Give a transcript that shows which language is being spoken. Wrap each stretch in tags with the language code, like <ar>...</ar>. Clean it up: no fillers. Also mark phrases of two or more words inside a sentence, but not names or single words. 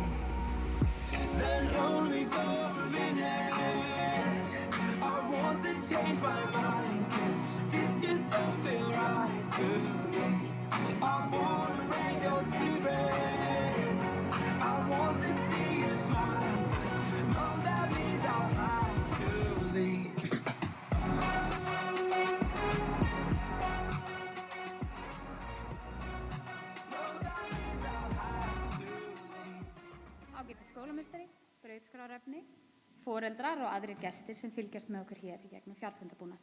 <en>Then only for a minute I want to change my mind, cause this just don't feel right to me. I wanna raise your spirits, I want to see you smile. No, that means I'll have to leave.</en> <is>Ágæti skólameistari, brautskráarefni, foreldrar og aðrir gestir sem fylgjast með okkur hér í gegnum fjarfundabúnað.</is>